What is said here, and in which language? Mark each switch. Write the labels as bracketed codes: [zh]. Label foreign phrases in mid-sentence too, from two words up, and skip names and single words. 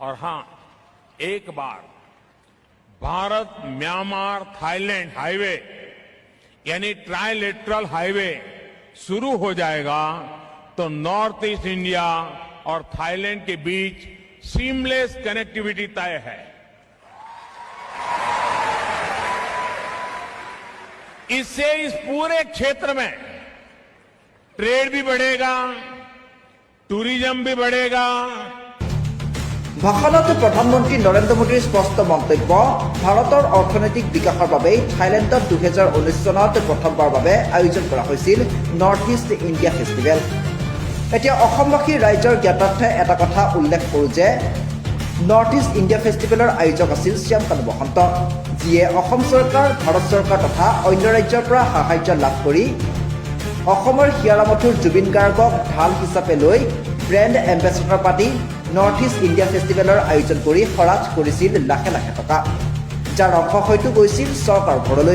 [hi] और हां, एक बार भारत म्यांमार थाईलैंड हाईवे यानी ट्राइलेटरल हाईवे शुरू हो जाएगा तो नॉर्थ ईस्ट इंडिया और थाईलैंड के बीच सीमलेस कनेक्टिविटी तय है। इससे इस पूरे क्षेत्र में ट्रेड भी बढ़ेगा, टूरिज्म भी बढ़ेगा। [as] ভাষণত প্ৰধানমন্ত্ৰী নৰেন্দ্ৰ মোদীৰ স্পষ্ট মন্তব্য, ভাৰতৰ অৰ্থনৈতিক বিকাশৰ বাবে থাইলেণ্ডত 2019 চনত প্ৰথমবাৰৰ বাবে আয়োজন কৰা হৈছিল নৰ্থ ইষ্ট ইণ্ডিয়া ফেষ্টিভেল। এতিয়া অসমবাসী ৰাইজৰ জ্ঞাতাৰ্থে এটা কথা উল্লেখ কৰোঁ যে নৰ্থ ইষ্ট ইণ্ডিয়া ফেষ্টিভেলৰ আয়োজক আছিল শ্যামকানু মহন্ত, যিয়ে অসম চৰকাৰ, ভাৰত চৰকাৰ তথা অন্য ৰাজ্যৰ পৰা সাহায্য লাভ কৰি অসমৰ হিয়াৰামঠুৰ জুবিন গাৰ্গক ঢাল হিচাপে লৈ ব্ৰেণ্ড এম্বেচেডৰ পাতি নৰ্থ ইষ্ট ইণ্ডিয়া ফেষ্টিভেলৰ আয়োজন কৰি খৰচ কৰিছিল লাখে লাখে টকা, যাৰ অংশ হয়তো গৈছিল চৰকাৰৰ ঘৰলৈ।